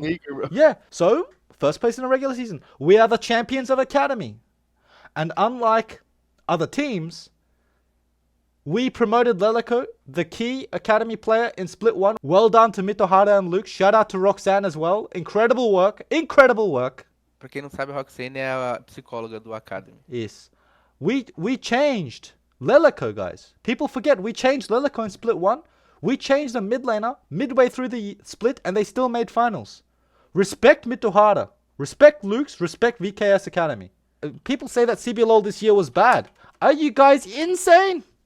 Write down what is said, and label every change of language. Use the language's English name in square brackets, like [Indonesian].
[English] Maker, yeah, so, first place in the regular season. We are the champions of Academy. And unlike other teams, we promoted Lelico, the key Academy player in Split 1. Well done to Mitohara and Luke. Shout out to Roxanne as well. Incredible work. Incredible work. [Portuguese] Pra quem não sabe, a Roxanne é a psicóloga do Academy. [English] Yes. We changed Lelico, guys. People forget we changed Lelico in Split 1. We changed a mid laner midway through the split and they still made finals. Respect Mitohara. Respect Luke's. Respect VKS Academy. People say that cblol this year was bad. Are you guys insane?